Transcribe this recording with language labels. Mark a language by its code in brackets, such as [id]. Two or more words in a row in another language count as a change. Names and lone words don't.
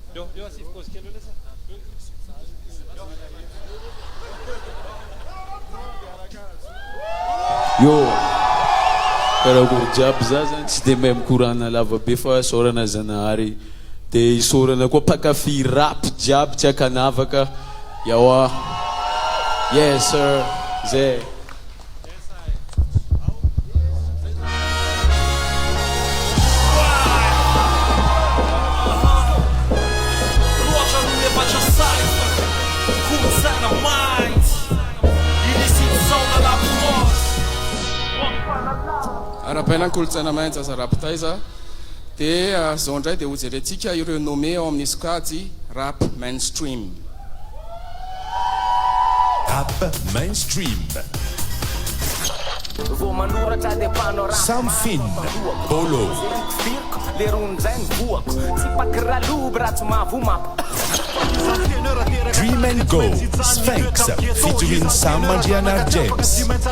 [mg] yo karakory jiaby za zany tsy dia mahay mikorana lava be fa saorana Zanahary dia isorana koa mpakafy rap jiaby tsy akanavaka yawa [en] yes sir [mg] zay arapaina ny kolotsaina mainty Zaza Raptaiza dia zao indray dia hojerentsika ireo nommé ao amin'ny skady [en] rap mainstream [mg] Rap mainstream Sam Finn Bolo Dream and Go Sphinx featuring Sam Mangiana James